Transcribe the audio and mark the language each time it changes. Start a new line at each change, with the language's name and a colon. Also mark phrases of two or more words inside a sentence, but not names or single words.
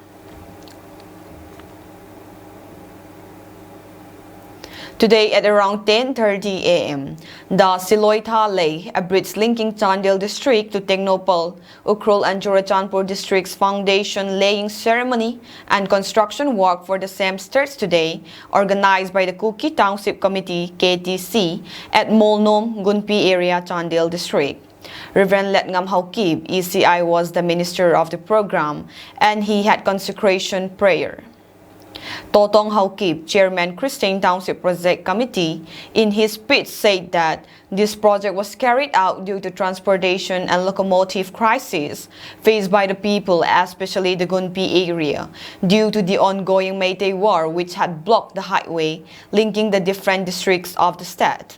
English: Today at around 10:30 a.m., the Siloita Lay, a bridge linking Chandel district to Technopal, Ukhrul and Churachandpur districts foundation laying ceremony and construction work for the same starts today, organized by the Kuki Township Committee (KTC) at Molnom, Gunpi area, Chandel district. Reverend Letngam Haukib, ECI, was the minister of the program, and he had consecration prayer. Totong Haukib, Chairman Christian Township Project Committee, in his speech said that this project was carried out due to transportation and locomotive crisis faced by the people, especially the Gunpi area, due to the ongoing Meitei War which had blocked the highway linking the different districts of the state.